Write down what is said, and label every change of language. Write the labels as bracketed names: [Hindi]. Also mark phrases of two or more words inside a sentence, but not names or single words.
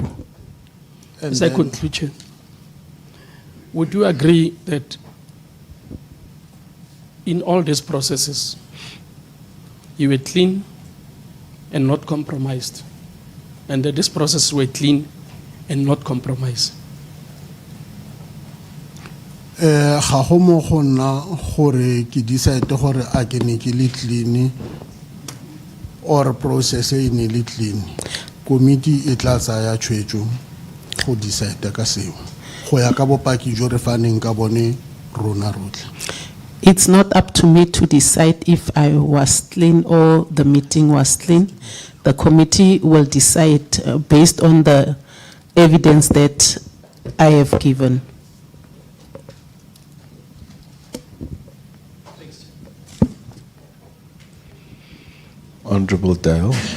[English] As I conclude, would you agree that in all these processes, you were clean and not compromised, and that this process were clean and not compromised? [Tswana] Ga go mo go nna gore ke decide gore a ke ne ke le [English] clean or process [Tswana] e ne le clean. Committee e tla tsaya tshwetso go decide ka seo go ya ka bopaki jo re faneng ka bone rona rotlhe. [English] It's not up to me to decide if I was clean or the meeting was clean. The committee will decide based on the evidence that I have given. Honorable Dale.